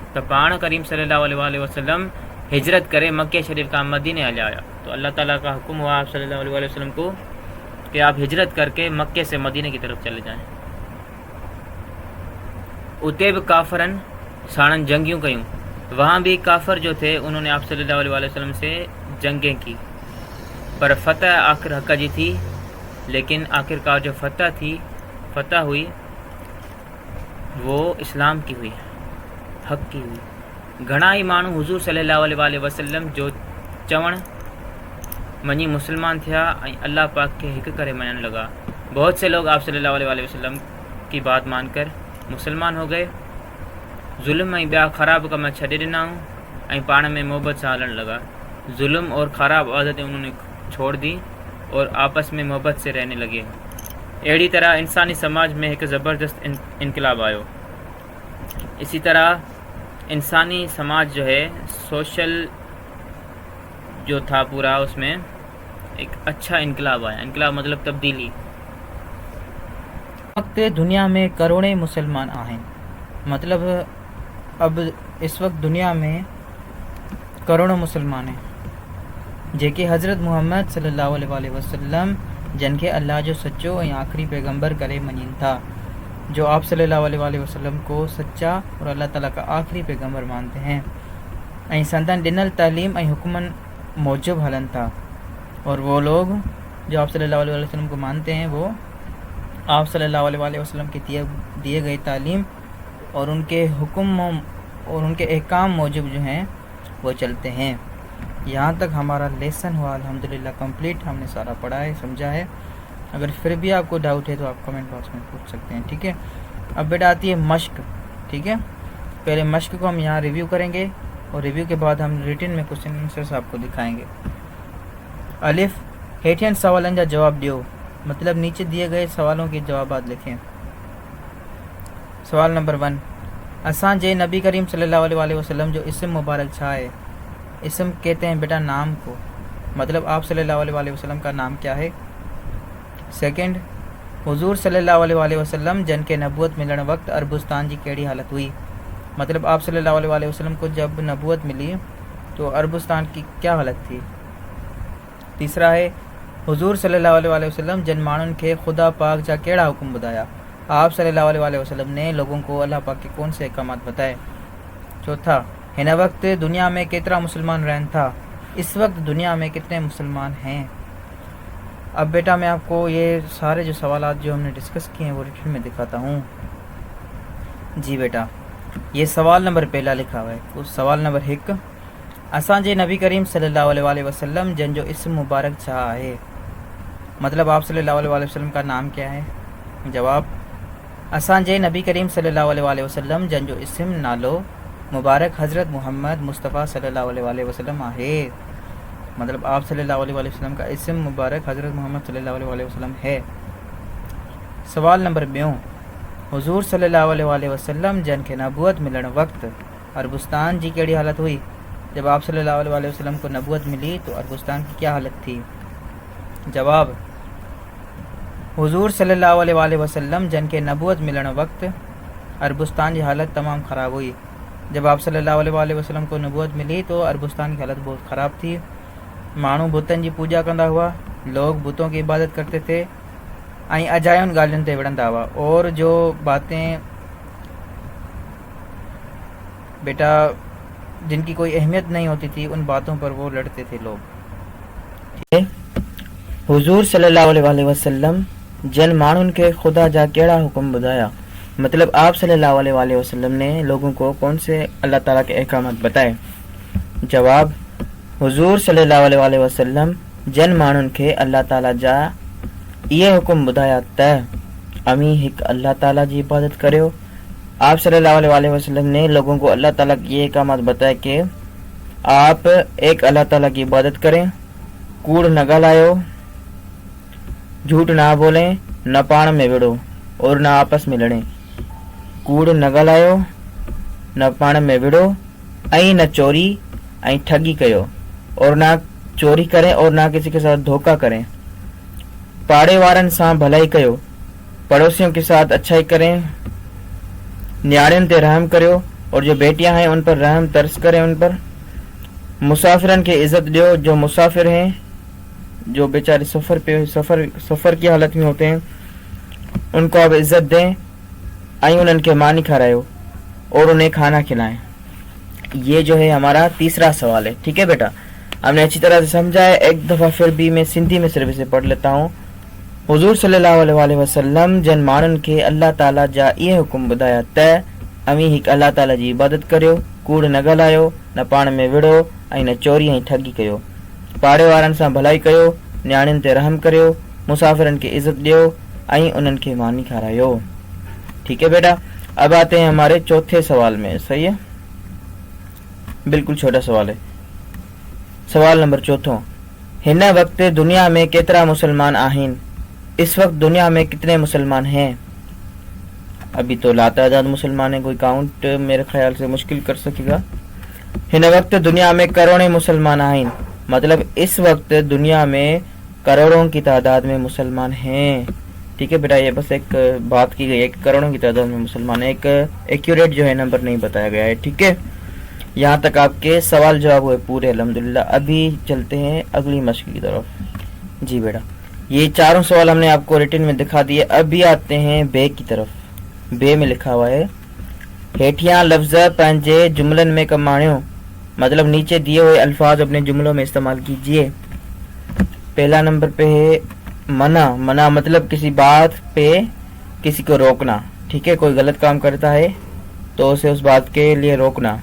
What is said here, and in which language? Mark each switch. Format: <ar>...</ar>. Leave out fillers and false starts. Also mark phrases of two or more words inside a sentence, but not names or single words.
<sd>तो पाण करीम</sd> <ar>صلى الله عليه وسلم</ar> <sd>हिजरत करे मक्के शरीफ का मदीने हले आया।</sd> <hi>तो अल्लाह ताला का हुक्म हुआ आप</hi> <ar>صلى الله عليه وسلم</ar> <hi>को कि आप हिजरत करके मक्के से मदीने की तरफ चले जाएं।</hi> <sd>उते भी काफ़रन साणन जंगियों कयूं,</sd> <hi>वहाँ भी काफ़र जो थे उन्होंने आप</hi> <ar>صلى الله عليه وسلم</ar> <hi>से जंगें की,</hi> <sd>पर फतह आखिर हक़ जी थी।</sd> <hi>लेकिन आखिरकार जो फतह हुई वो इस्लाम की हुई, हक़ की हुई।</hi> <sd>घणा ही माण्हू हुजूर</sd> <ar>صلى الله عليه وسلم</ar> <sd>जो चवण मञी मुसलमान थिया ऐं अल्लाह पाक के हिक करे मञण लगा।</sd> <hi>बहुत से लोग आप</hi> <ar>صلى الله عليه وسلم</ar> <hi>की बात मानकर मुसलमान हो गए,</hi> <sd>जुल्म ऐं ॿिया ख़राब कम छॾे ॾिनाऊं ऐं पाण में मोहब्बत सां हलण लगा।</sd> <hi>जुल्म और ख़राब आदतें उन्होंने छोड़ दी और आपस में मोहब्बत से रहने लगे।</hi> <sd>अहिड़ी तरह इंसानी समाज में एक ज़बरदस्त इनकलाब आयो।</sd> <hi>इसी तरह इंसानी समाज जो है सोशल जो था पूरा, उसमें एक अच्छा इनकलाब आया। इनकलाब मतलब तब्दीली।</hi> <sd>वक्त दुनिया में करोड़े मुसलमान आहिनि,</sd> <hi>मतलब अब इस वक्त दुनिया में करोड़ों मुसलमान हैं</hi> <sd>जेके हज़रत मुहम्मद</sd> <ar>صلى الله عليه وسلم</ar> <sd>जिन खे अल्लाह जो सच्चो ऐं आख़िरी पैगंबर करे मञनि था,</sd> <hi>जो आप</hi> <ar>صلى الله عليه وسلم</ar> <hi>को सच्चा और अल्लाह ताला का आखिरी पैगंबर मानते हैं</hi> <sd>ऐं संदन ॾिनल तालीम ऐं हुक्मन मौजूब हलन था।</sd> <hi>और वो लोग जो आप</hi> <ar>صلى الله عليه وسلم</ar> <hi>को मानते हैं वो आप</hi> <ar>صلى الله عليه وسلم</ar> <hi>के दिए गए तालीम और उनके हुक्म और उनके अहकाम मौजूब जो हैं वो चलते हैं। यहाँ तक हमारा लेसन हुआ अल्हम्दुलिल्लाह कंप्लीट। हमने सारा पढ़ा है, समझा है। अगर फिर भी आपको डाउट है तो आप</hi> <en>comment box</en> <hi>में पूछ सकते हैं, ठीक है। अब बेटा आती है मश्क, ठीक है। पहले मश्क को हम यहाँ रिव्यू करेंगे और रिव्यू के बाद हम रिटन में</hi> <en>question answers</en> <hi>आपको दिखाएंगे. الف</hi> <sd>हेठियन सवालन जा जवाब दियो</sd> <hi>मतलब नीचे दिए गए सवालों के जवाबात लिखें।</hi> <sd>सवाल नंबर 1 असां जे नबी करीम</sd> <ar>صلى الله عليه وسلم</ar> <sd>जो इसम मुबारक छा है।</sd> <hi>इसम कहते हैं बेटा नाम को, मतलब आप</hi> <ar>صلى الله عليه وسلم</ar> <hi>का नाम क्या है।</hi> <sd>सेकंड हुजूर</sd> <ar>صلى الله عليه وسلم</ar> <sd>जन के नबूवत मिलण वक्त अरबुस्तान जी कहिड़ी हालत हुई,</sd> <hi>मतलब आप</hi> <ar>صلى الله عليه وسلم</ar> <hi>को जब नबूवत मिली तो अरबुस्तान की क्या हालत थी।</hi> <sd>तीसरा है हुजूर</sd> <ar>صلى الله عليه وسلم</ar> <sd>जन माण्हुनि खे खुदा पाक जा कहिड़ा हुक्म ॿुधाया,</sd> <hi>आप</hi> <ar>صلى الله عليه وسلم</ar> <hi>ने लोगों को अल्लाह पाक के कौन से अहकामात बताए।</hi> <sd>चौथा हिन वक्त दुनिया में केतरा मुसलमान रहन था,</sd> <hi>इस वक्त दुनिया में कितने मुसलमान हैं। अब बेटा मैं आपको ये सारे जो सवाल जो हमने डिस्कस किए हैं वो रिटन में दिखाता हूँ। जी बेटा ये सवाल नंबर पहला लिखा हुआ है।</hi> <sd>उस सवाल नंबर 1 असां जे नबी करीम</sd> <ar>صلى الله عليه وسلم</ar> <sd>जन जो इसम मुबारक छा है,</sd> <hi>मतलब आप</hi> <ar>صلى الله عليه وسلم</ar> <hi>का नाम क्या है।</hi> <sd>जवाब असां जे नबी करीम</sd> <ar>صلى الله عليه وسلم</ar> <sd>जन जो इसम नालो मुबारक हज़रत मोहम्मद मुस्तफ़ा</sd> <ar>صلى الله عليه وسلم</ar> <sd>आहे,</sd> <hi>मतलब आप</hi> <ar>صلى الله عليه وسلم</ar> <hi>का इसम मुबारक हज़रत मोहम्मद</hi> <ar>صلى الله عليه وسلم</ar> <hi>है।</hi> <sd>सवाल नंबर 2 हुजूर</sd> <ar>صلى الله عليه وسلم</ar> <sd>जन के नबूवत मिलण वक्त अरबुस्तान जी कहिड़ी हालत हुई,</sd> <hi>जब आप</hi> <ar>صلى الله عليه وسلم</ar> <hi>को नबूवत मिली तो अरबुस्तान की क्या हालत थी।</hi> <sd>जवाब हुजूर</sd> <ar>صلى الله عليه وسلم</ar> <sd>जन के नबूवत मिलण वक्त अरबुस्तान की हालत तमाम ख़राब हुई,</sd> <hi>जब आप</hi> <ar>صلى الله عليه وسلم</ar> <hi>को नबूवत मिली तो अरबुस्तान की हालत बहुत ख़राब थी।</hi> <sd>माण्हू बुतनि जी पूजा कंदा हुआ,</sd> <hi>लोग बुतों की इबादत करते थे</hi> <sd>ऐं अजायुनि ॻाल्हियुनि ते विढ़ंदा हुआ,</sd> <hi>और जो बातें बेटा जिनकी कोई अहमियत नहीं होती थी उन बातों पर वो लड़ते थे लोग।</hi> <sd>हुजूर</sd> <ar>صلى الله عليه وسلم</ar> <sd>जन माण्हुनि खे खुदा जा कहिड़ा हुक्म ॿुधाया,</sd> <hi>मतलब आप</hi> <ar>صلى الله عليه وسلم</ar> <hi>ने लोगों को कौन से अल्लाह ताला के अहकामात बताए।</hi> <sd>जवाब हुजूर</sd> <ar>صلى الله عليه وسلم</ar> <sd>जन माण्हुनि खे अल्लाह ताला जा इहे हुक्म ॿुधाया त अमी हिकु अल्लाह ताला जी इबादत करियो।</sd> <hi>आप</hi> <ar>صلى الله عليه وسلم</ar> <hi>ने लोगों को अल्लाह ताला के ये अहकामात बताए कि आप एक अल्लाह ताला की इबादत करें,</hi> <sd>कूड़ न ॻाल्हायो,</sd> <hi>झूठ ना बोलें,</hi> <sd>न पाण में विड़ो</sd> <hi>और न आपस में लड़ें।</hi> <sd>कूड़ न ॻाल्हायो, न पाण में विड़ो ऐं न चोरी ऐं ठगी कयो,</sd> <hi>और ना चोरी करें और ना किसी के साथ धोखा करें।</hi> <sd>पाड़े वारनि सां भलाई कयो,</sd> <hi>पड़ोसियों के साथ अच्छाई करें,</hi> <sd>न्याणियों ते रहम करो</sd> <hi>और जो बेटियां हैं उन पर रहम तरस करें उन पर।</hi> <sd>मुसाफिरन के इज्जत दो,</sd> <hi>जो मुसाफिर हैं जो बेचारे सफ़र की हालत में होते हैं उनको आप इज्जत दें</hi> <sd>ऐं उन्हें के मानी खरायो</sd> <hi>और उन्हें खाना खिलाएं। ये जो है हमारा तीसरा सवाल है। ठीक है बेटा, हमने अच्छी तरह से समझा है। एक दफ़ा फिर भी मैं सिंधी में सिर्फ इसे पढ़ लेता हूँ।</hi> <sd>हुजूर</sd> <ar>صلى الله عليه وسلم</ar> <sd>जन माण्हुनि खे अल्लाह ताला जा इहे हुक्म ॿुधाया त अमी हिकु अल्लाह ताला जी इबादत करियो, कूड़ न ॻाल्हायो, न पाण में विड़ो ऐं न चोरी ऐं ठगी कयो, पाड़े वारनि सां भलाई कयो, न्याणियुनि ते रहम करियो, मुसाफिरनि खे इज्जत ॾियो ऐं उन्हनि खे मानी खारायो।</sd> <hi>ठीक है बेटा, अब आते हैं हमारे चौथे सवाल में। सही है, बिल्कुल छोटा सवाल है।</hi> <sd>सवाल नंबर 4 हिन वक्त दुनिया में केतरा मुसलमान आहिन,</sd> <hi>इस वक्त दुनिया में कितने मुसलमान हैं। अभी तो लातादाद मुसलमान है, कोई काउंट मेरे ख्याल से मुश्किल कर सकेगा। हिन वक्त दुनिया में करोड़ों मुसलमान आहिन, मतलब इस वक्त दुनिया में करोड़ों की तादाद में मुसलमान हैं। ठीक है बेटा, ये बस एक बात की गई है कि करोड़ों की तादाद में मुसलमान है, एक एक्यूरेट जो है नंबर नहीं बताया गया है। ठीक है, यहाँ तक आपके सवाल जवाब हुए पूरे अल्हम्दुलिल्लाह। अभी चलते हैं अगली मश्क की तरफ। जी बेटा, ये चारों सवाल हमने आपको रिटन में दिखा दिए। अभी आते हैं बे की तरफ। बे में लिखा हुआ है</hi> <sd>हेठियां लफ्ज़ पंहिंजे जुमलन में कमाणियो,</sd> <hi>मतलब नीचे दिए हुए अल्फाज अपने जुमलों में इस्तेमाल कीजिए। पहला नंबर पे है मना। मना मतलब किसी बात पे किसी को रोकना। ठीक है, कोई गलत काम करता है तो उसे उस बात के लिए रोकना।</hi>